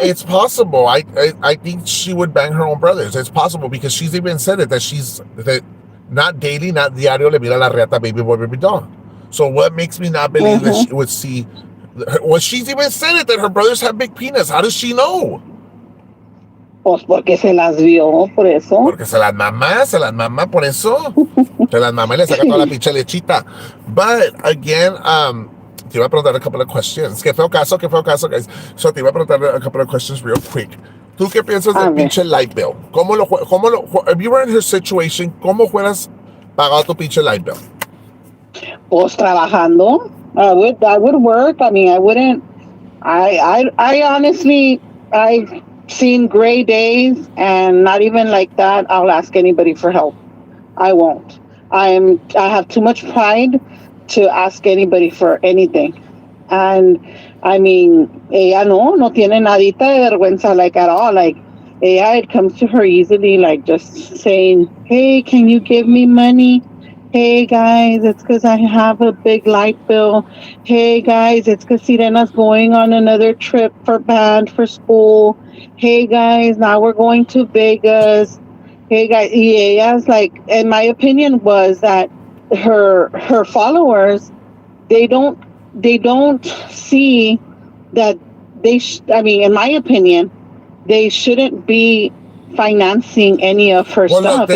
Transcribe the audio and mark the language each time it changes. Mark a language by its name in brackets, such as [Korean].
[English] It's possible. I think she would bang her own brothers. It's possible because she's even said it that not daily, not [Spanish] diario le mira la reata [English] Baby Boy Baby Doll. So what makes me not believe that she would see? Well, she's even said it that her brothers have big penis. How does she know? [Spanish] Pues porque se las vio, por eso. Porque se las mamá, por eso. Se las mamá y le saca toda la pinche lechita. [English] But again, [Spanish] te iba a preguntar [English] a couple of questions. [Spanish] Que fue el caso, [English] guys. So [Spanish] te iba a preguntar [English] a couple of questions real quick. [Spanish] ¿Tú qué piensas del pinche [English] light bill? If you were in her situation, [Spanish] ¿cómo fueras pagado tu pinche [English] light bill? [Spanish] Pues trabajando. [English] I would work. I wouldn't. I honestly, I've seen gray days, and not even like that, I'll ask anybody for help. I won't. I have too much pride to ask anybody for anything. [Spanish] And ella no tiene nadita de vergüenza, [English] like, at all. Like, ella, it comes to her easily, like, just saying, hey, can you give me money? Hey, guys, it's because I have a big light bill. Hey, guys, it's because Sirena's going on another trip for school. Hey, guys, now we're going to Vegas. Hey, guys, y ella's like, and my opinion was that her followers, they don't see that in my opinion, they shouldn't be financing any of her stuff.